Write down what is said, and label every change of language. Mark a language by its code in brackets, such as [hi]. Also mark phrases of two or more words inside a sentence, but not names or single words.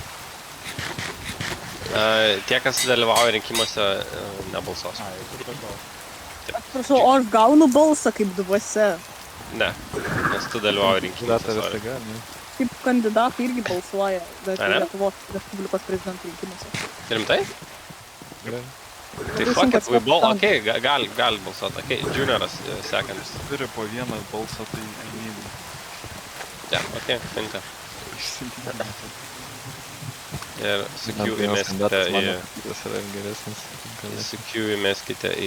[lt] Tie, kas dalyvauja rinkimuose, nebalsuos. Atsiprašau, o aš gaunu balsą kaip dvasia. Ne, nes tu dalyvauji rinkimuose. Visą gali. Kaip kandidatai irgi balsuoja, bet A, ne? Lietuvos Respublikos prezidentų rinkimuose. Rimtai? Gerai. [en] Tai fuck it, we ball, [lt] okei, gali balsuoti, okei, junioras sekantis. Turi po vieną balsą, tai einėjai. Ja, okei, tinka. Išsilyginti. Ir su Q įmeskite į...